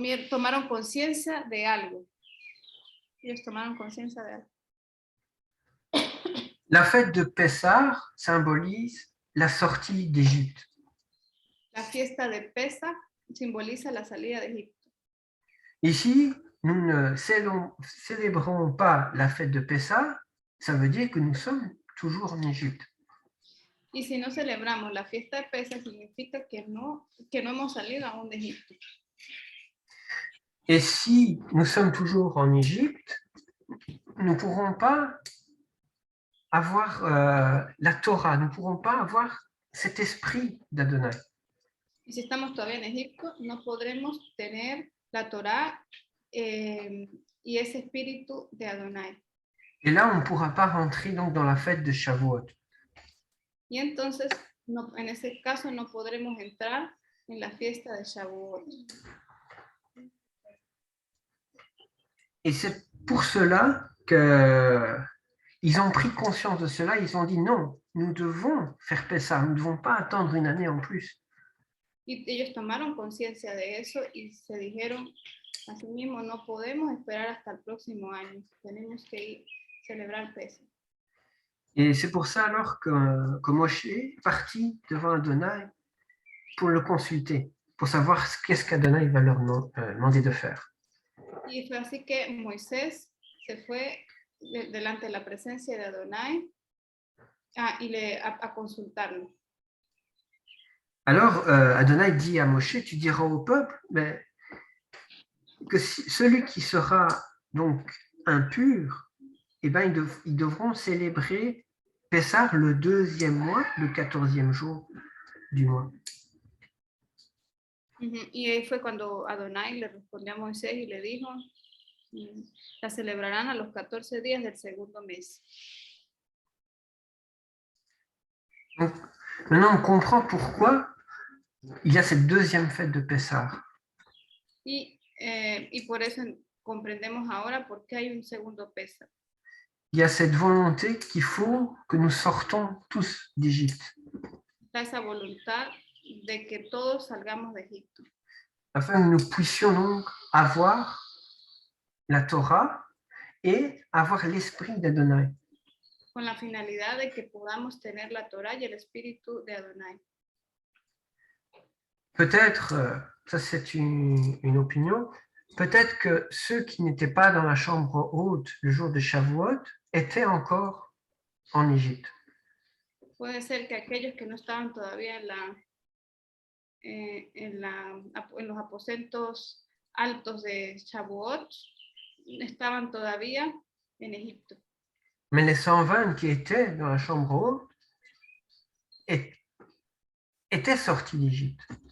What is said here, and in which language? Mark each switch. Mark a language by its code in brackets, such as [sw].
[es] Tomaron conciencia de algo. Ellos tomaron conciencia de algo. [fr] La fête de Pessah symbolise la sortie d'Égypte. [es] La fiesta de Pesach simboliza la salida de Egipto. [fr] Ici, nous ne célébrons pas la fête de Pessah, ça veut dire que nous sommes toujours en Égypte. [es] Y si no celebramos la fiesta de Pesach, significa que no hemos salido aún de Egipto. [fr] Et si nous sommes toujours en Égypte, nous ne pourrons pas avoir la Torah, nous ne pourrons pas avoir cet esprit d'Adonai. [es] Y si estamos todavía en Egipto, no podremos tener la Torah y ese espíritu de Adonai. [fr] Et là, on ne pourra pas rentrer donc dans la fête de Shavuot. [es] Y entonces, en ese caso, no podremos entrar en la fiesta de Shavuot. [fr] Et c'est pour cela qu'ils ont pris conscience de cela, ils ont dit non, nous devons faire Pessah, nous ne devons pas attendre une année en plus. [es] Y ellos tomaron conciencia de eso y se dijeron, así mismo no podemos esperar hasta el próximo año, tenemos que ir a celebrar Pesach. [fr] Et c'est pour ça alors que Moshe est parti devant Adonai pour le consulter, pour savoir qu'est-ce qu'Adonai va leur demander de faire. [es] Y fue así que Moisés se fue delante de la presencia de Adonai a consultarlo. [fr] Alors Adonai dit à Moshe, tu diras au peuple que celui qui sera donc impur, eh ben, ils devront célébrer Pessah le 2e mois, le 14e jour du mois. [es] Y ahí fue cuando Adonai le respondió a Moisés y le dijo, la celebrarán a los 14 días del segundo mes. [fr] Donc, maintenant, on comprend pourquoi il y a cette 2e fête de Pessah. [es] Y por eso comprendemos ahora por qué hay un segundo Pesach. [fr] Il y a cette volonté qu'il faut que nous sortons tous d'Égypte. [es] Está esa voluntad de que todos salgamos de Egipto. [fr] Afin que nous puissions donc avoir la Torah et avoir l'esprit d'Adonai. [es] Con la finalidad de que podamos tener la Torah y el espíritu de Adonai. [fr] Peut-être, ça c'est une opinion, peut-être que ceux qui n'étaient pas dans la chambre haute le jour de Shavuot étaient encore en Égypte. [es] Puede ser que aquellos que no estaban todavía en los aposentos altos de Shavuot estaban todavía en Egipto. [fr] Mais les 120 qui étaient dans la chambre haute étaient sortis d'Égypte.